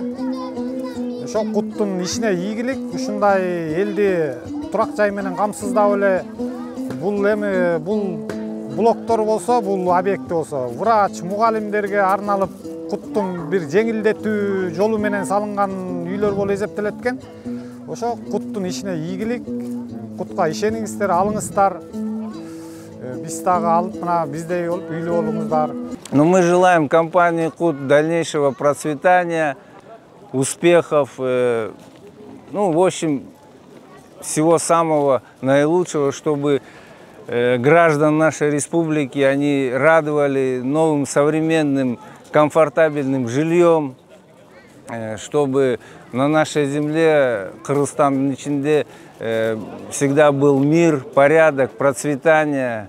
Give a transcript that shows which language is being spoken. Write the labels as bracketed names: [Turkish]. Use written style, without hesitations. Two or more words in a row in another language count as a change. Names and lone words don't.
[Kyrgyz] Ошол Куттун ишине ийгилик, ушундай элди турак жай менен камсыздап эле бул блоктор болсо, бул объекти болсо, врач, мугалимдерге арналып Куттун бир жеңилдетүү жолу менен салынган үйлөр болуп эсептелет экен. Ошо Куттун ишине ийгилик, Кутка ишениңиздер, алыңыздар. Биз дагы алып, мына биздей болуп үйлүү болуңуздар. [Russian] Но мы желаем компании Кут дальнейшего процветания, успехов, ну, в общем, всего самого наилучшего, чтобы граждан нашей республики они радовали новым, современным, комфортабельным жильем, чтобы на нашей земле, Кыргызстанның içinde, всегда был мир, порядок, процветание.